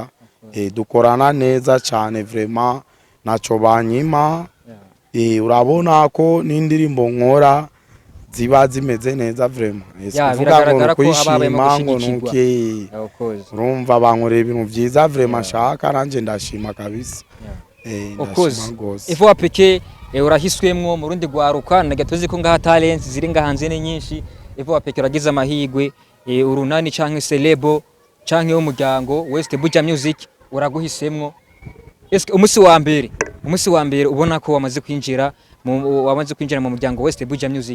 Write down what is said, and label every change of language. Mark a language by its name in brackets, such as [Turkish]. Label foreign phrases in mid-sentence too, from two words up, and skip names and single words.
[Rundi] Dukorana neza cyane vraiment naco banyima. Urabona ko n'indirimbo nkora ziba zimeze neza vraiment. Biragaragara ko ababaye mu gushigikirwa. Urumva bankorera ibintu vyiza vraiment shaka nanje ndashima kabisa. [English] Of course. [Rundi] Eva wa peke urahiswemwo mu rundi gwaruka nagatuzi ko ngaha talents ziri ngahanze ne nyinshi. Eva wa peke uragize amahigwe urunani canke celebo canke umuryango West Buja Music uraguhisemwo. Eske umusi wa mbere ubona ko wamaze kwinjira mu muryango West Buja Music.